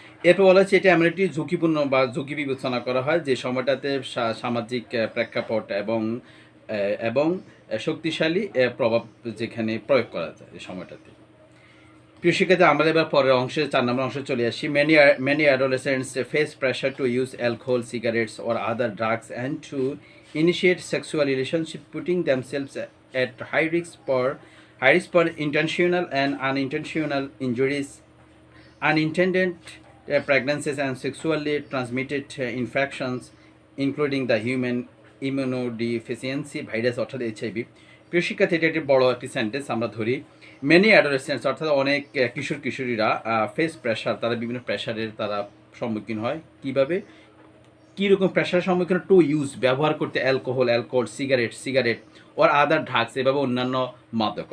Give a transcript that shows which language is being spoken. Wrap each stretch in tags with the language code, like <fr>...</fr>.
<bn>এরপর বলা হচ্ছে এটা এমন একটি ঝুঁকিপূর্ণ বা ঝুঁকি বিবেচনা করা হয় যে সময়টাতে সামাজিক প্রেক্ষাপট এবং শক্তিশালী প্রভাব যেখানে প্রয়োগ করা যায় এই সময়টাতে। প্রিয় শিক্ষার্থী, আমরা এবার পরের অংশে 4 নম্বর অংশে চলে আসি।</bn> <en>Many adolescents face pressure to use alcohol, cigarettes or other drugs and to initiate sexual relationship, putting themselves at high risk for intentional and unintentional injuries, unintended pregnancies and sexually transmitted infections, including the human immunodeficiency virus অর্থাৎ HIV।</en> <bn>প্রিয় শিক্ষার্থী, এটা একটি বড় একটি sentence আমরা ধরি। Many অ্যাডোলেসেন্টস অর্থাৎ অনেক কিশোর কিশোরীরা ফেস প্রেশার, তারা বিভিন্ন প্রেশারের তারা সম্মুখীন হয়। কীভাবে, কীরকম প্রেশারের সম্মুখীন? টু ইউজ, ব্যবহার করতে, অ্যালকোহল, সিগারেট ওর আদার ড্রাগস, এভাবে অন্যান্য মাদক।</bn>